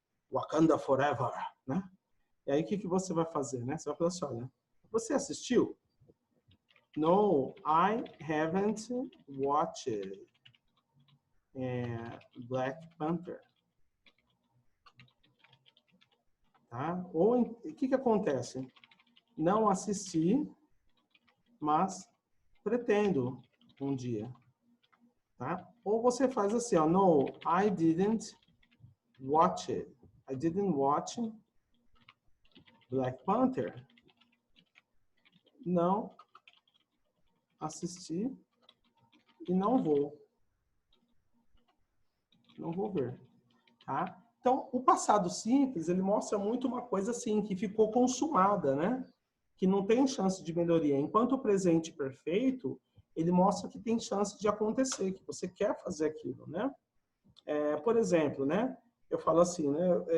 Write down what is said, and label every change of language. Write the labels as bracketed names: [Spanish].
[Portuguese] Wakanda Forever, né? E aí, o que você vai fazer, né? Você vai falar assim, olha, você assistiu? [English] No, I haven't watched Black Panther. [Portuguese] Tá? Ou o que acontece? Não assisti, mas pretendo um dia. Tá? Ou você faz assim, ó, [English] no, I didn't watch it. I didn't watch Black Panther. [Portuguese] não assisti e não vou ver, tá? Então, o passado simples, ele mostra muito uma coisa assim, que ficou consumada, né? Que não tem chance de melhoria. Enquanto o presente perfeito, ele mostra que tem chance de acontecer, que você quer fazer aquilo, né? Por exemplo, né? Eu falo assim, né?